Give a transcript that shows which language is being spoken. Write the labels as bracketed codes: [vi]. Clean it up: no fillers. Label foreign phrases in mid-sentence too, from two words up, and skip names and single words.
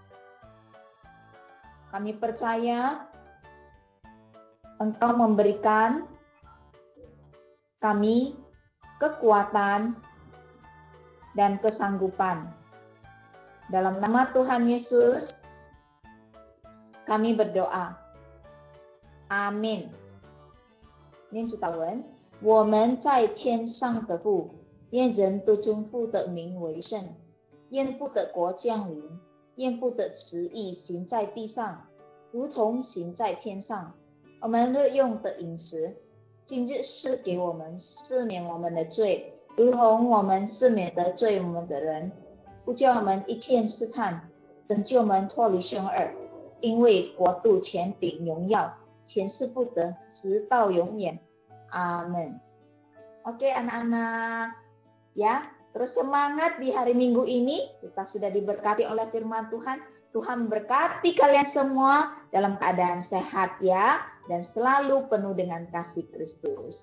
[id] Kami percaya Engkau memberikan kami kekuatan dan kesanggupan. Dalam nama Tuhan Yesus, kami berdoa. Amin. [zh] 念主祷文，我们在天上的父，愿人都尊父的名为圣，愿父的国降临，愿父的旨意行在地上，如同行在天上。我们日用的饮食，今日赐给我们，赦免我们的罪，如同我们赦免得罪我们的人。不叫我们一切试探，拯救我们脱离凶恶，因为国度、权柄、荣耀，全是不得，直到永远。Amin. [id] Oke anak-anak, ya terus semangat di hari Minggu ini. Kita sudah diberkati oleh firman Tuhan. Tuhan berkati kalian semua dalam keadaan sehat ya, dan selalu penuh dengan kasih Kristus.